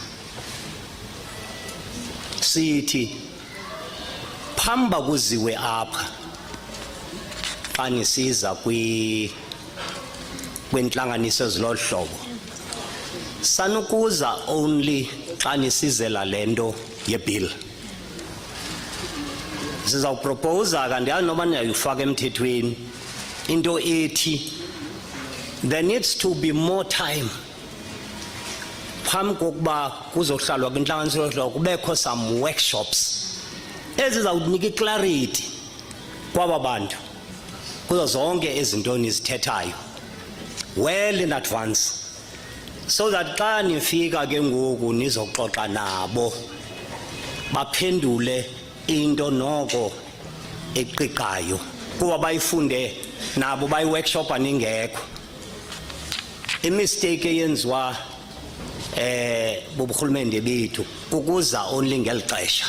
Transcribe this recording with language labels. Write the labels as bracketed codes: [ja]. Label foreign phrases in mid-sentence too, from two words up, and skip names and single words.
[xh] Sithi phamba kuziwe apha xa nisiza kwintlanganiso ezilolu hlobo sanukuza only xa nisizela le nto yebill. Sizawuproposa kandiyazi noba ndiyayifaka emthethweni into ethi [en] there needs to be more [xh] time phambi kokuba kuzohlalwa kwintlanganiso yolu hlobo kubekho [en] some workshops [xh] ezizawunika iclarity kwaba bantu kuzo zonke izinto nizithethayo [en] well in advance, so that [xh] xa nifika ke ngoku nizoxoxa nabo baphendule into noko eqiqayo kuba bayifunde nabo bayi-workshopa ningekho. Imistake eyenziwa boburhulumente bethu kukuza only ngeli xesha.